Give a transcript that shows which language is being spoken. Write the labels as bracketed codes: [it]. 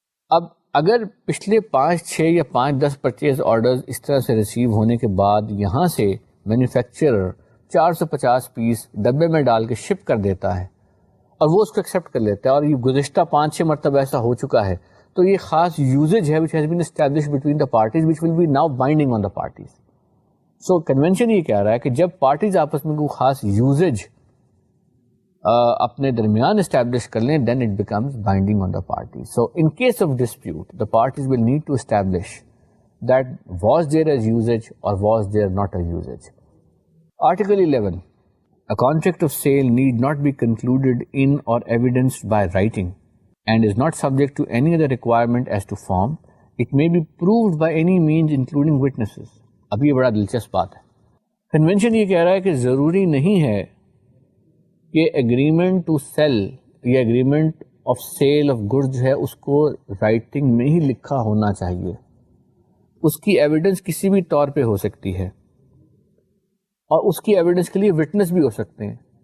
[ur] اب اگر پچھلے 5-6 یا 5-10 پرچیز آرڈرز اس طرح سے ریسیو ہونے کے بعد یہاں سے مینوفیکچرر 450 پیس ڈبے میں ڈال کے شپ کر دیتا ہے اور وہ اس کو ایکسیپٹ کر لیتا ہے, اور یہ گزشتہ 5-6 مرتبہ ایسا ہو چکا ہے, تو یہ خاص یوزیج ہے which has been established between the parties which will be now binding on the parties. So convention یہ کہہ رہا ہے کہ جب پارٹیز آپس میں کوئی خاص یوزیج اپنے درمیان اسٹیبلش کر لیں [en] then it becomes binding on the parties. So in case of dispute the parties will need to establish that was there a usage or was there not a usage. Article 11, a contract of sale need not be concluded in or evidenced by writing and is not subject to any other requirement as to form. It may be proved by any means including witnesses. [ur] اب یہ بڑا دلچسپ بات ہے. Convention یہ کہہ رہا ہے کہ ضروری نہیں ہے کہ اگریمنٹ ٹو سیل یا agreement of cell of good جو ہے اس کو رائٹنگ میں ہی لکھا ہونا چاہیے. اس کی ایویڈنس کسی بھی طور پہ ہو سکتی ہے اور اس کی ایویڈنس کے لیے وٹنس بھی ہو سکتے ہیں.